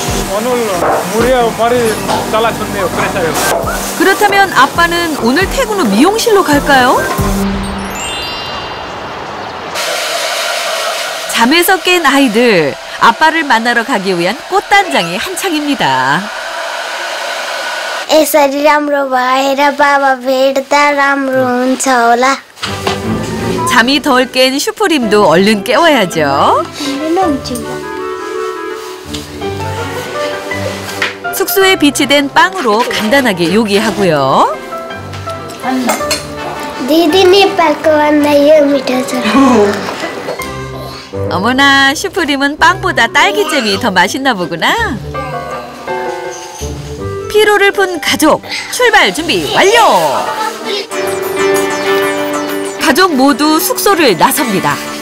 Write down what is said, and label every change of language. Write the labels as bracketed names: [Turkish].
[Korean] 오늘 머리 잘라줬네요. 그랬어요. 그렇다면 아빠는 오늘 퇴근 후 미용실로 갈까요? 잠에서 깬 아이들, 아빠를 만나러 가기 위한 꽃단장이 한창입니다. [Nepali] यसरी राम्रो भएर बाबा भेट्दा राम्रो हुन्छ होला. [Korean] 잠이 덜 깬 슈프림도 얼른 깨워야죠. 숙소에 비치된 빵으로 간단하게 요기하고요. [Nepali] दिदी नेपालको भन्दा यो मिठो छ. [Korean] 어머나, 슈프림은 빵보다 딸기잼이 더 맛있나 보구나. 피로를 푼 가족, 출발 준비 완료! 가족 모두 숙소를 나섭니다.